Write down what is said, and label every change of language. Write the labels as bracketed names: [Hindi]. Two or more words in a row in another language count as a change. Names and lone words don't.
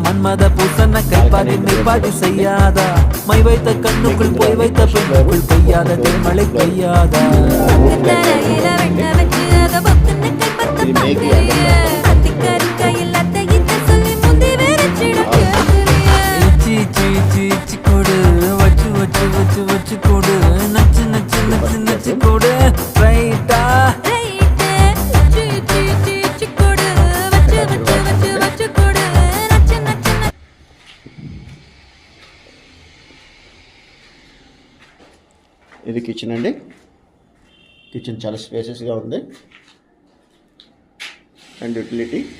[Tamil] மத பூசன கைப்பாதி மெய்ப்பாதி செய்யாத மை வைத்த கண்ணுக்குள் போய் வைத்த பெண்ணுக்குள் பெய்யாத தென்மழை பெய்யாதா கொடு வச்சு வச்சு வச்சு வச்சு கொடு நச்சு நச்சு நச்சு நச்சு கொடு ரைட்டா [Telugu] ఇది కిచెన్ అండి. కిచెన్ చాలా స్పేసెస్గా ఉంది [English] and utility.